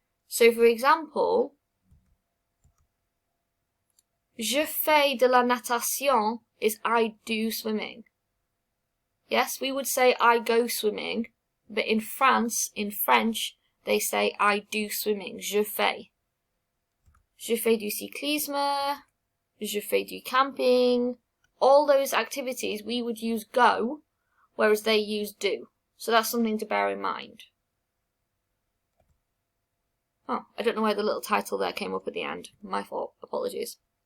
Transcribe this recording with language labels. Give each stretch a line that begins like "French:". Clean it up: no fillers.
English: So for example,
French: je fais de la natation
English: is I do swimming. Yes, we would say I go swimming, but in France, in French, they say I do swimming,
French: je fais. Je fais du cyclisme, je fais du camping.
English: All those activities we would use go, whereas they use do. So that's something to bear in mind. Oh, I don't know why the little title there came up at the end. My fault, apologies.